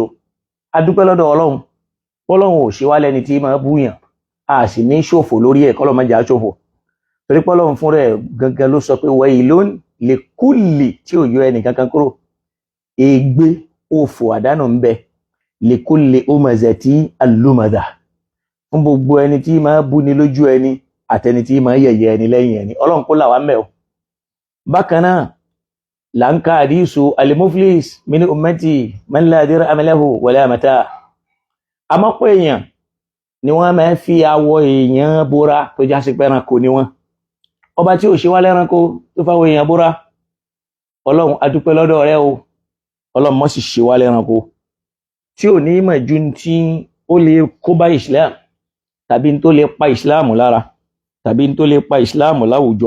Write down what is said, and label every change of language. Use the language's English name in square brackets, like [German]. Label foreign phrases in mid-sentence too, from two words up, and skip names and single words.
[Yoruba] a dúpẹ́ lọ́dọ̀ ọlọ́run pọ́lọ́run ò ṣe wá lẹ́ni tí máa búyàn a sì ní ṣòfò lórí ẹ̀ kọ́lọ́ mọ́jà ṣòfò torí pọ́lọ́run fún rẹ̀ gangan ló sọ pé [Arabic] ويل لكل [Yoruba] tí ò yọ ẹnì kankan kúrò ègbé òfò àdánù ń bẹ [Arabic] لكل همزة لمزة [Yoruba] fún gbogbo ẹni tí máa bú ni lójú ẹni àtẹni tí máa yẹ̀yẹ́ ẹni lẹ́yìn ẹni ọlọ́run kó là wá mẹ́ o. bákan náà là ń ka àdísù [Arabic] المفلس من أمتي من لا درهم له ولا متاع'. [Yoruba] àmọ́pọ̀ èèyàn ni wọ́n máa fi awọ èèyàn bóra tó já sí pẹ́ranko ni wọ́n. ọba tí ò ṣe wá lẹ́ranko tó fáwọ èèyàn bóra ọlọ́run a dúpẹ́ lọ́dọ̀ rẹ o ọlọ́run mọ́ sì ṣe wá lẹ́ranko tí ò ní mọ̀ ju tí ó lè kó bá islam tàbí tó lè pa islam lára tàbí tó lè pa islam láwùjọ.